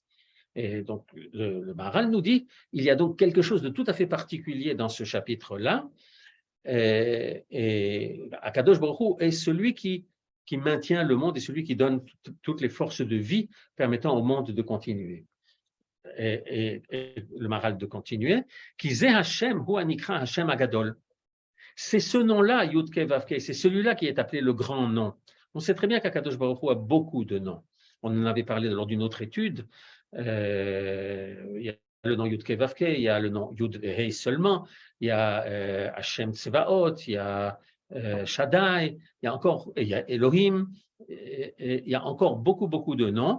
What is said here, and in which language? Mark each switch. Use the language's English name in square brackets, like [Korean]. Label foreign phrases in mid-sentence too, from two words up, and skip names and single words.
[French] Et donc, le Maharal nous dit, il y a donc quelque chose de tout à fait particulier dans ce chapitre-là, et [Hebrew] הקדוש ברוך הוא [French] est celui qui maintient le monde et celui qui donne toutes les forces de vie permettant au monde de continuer. Et le Maharal de continuer, [Hebrew] כי זה השם הוא הנקרא השם הגדול. [French] C'est ce nom-là, [Hebrew] יוד קי ואו קי, [French] c'est celui-là qui est appelé le grand nom. On sait très bien qu' [Hebrew] הקדוש ברוך הוא [French] a beaucoup de noms. On en avait parlé lors d'une autre étude. Il y a le nom [Hebrew] יוד קי ואו קי, [French] il y a le nom [Hebrew] יוד הי [French] seulement, il y a Hashem Tsevaot, il y a Shaddai, il y a Elohim, il y a encore beaucoup de noms.